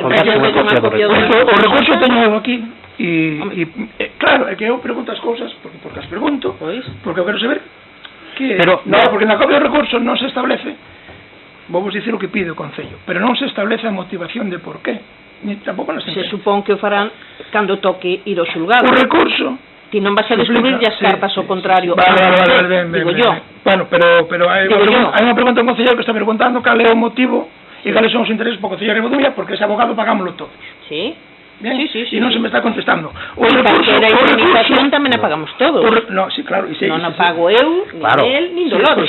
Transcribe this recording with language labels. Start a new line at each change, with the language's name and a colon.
Galician: O recurso teño aquí e claro, é que eu pregunto as cousas porque as pregunto, porque eu quero saber porque na copia do recurso non se establece, vou dicir o que pide o Concello, pero non se establece a motivación de por qué, ni tampouco na sentencia. Se supón que o farán cando toque ir ao xulgado. O recurso ti non vas a descubrir as cartas ao contrario.
Spanish: Digo yo.
Galician: Bueno, pero hai unha pregunta ao Concello que está preguntando cal é o motivo e cales son os intereses para o Concello de Ribadumia, porque ese abogado pagámoslo todos. Sí. Bien, e non se me está contestando. O indemnización tamén a pagamos todos.
Spanish: No, sí, claro.
Galician: Non a pago eu, nin el, nin Dolores.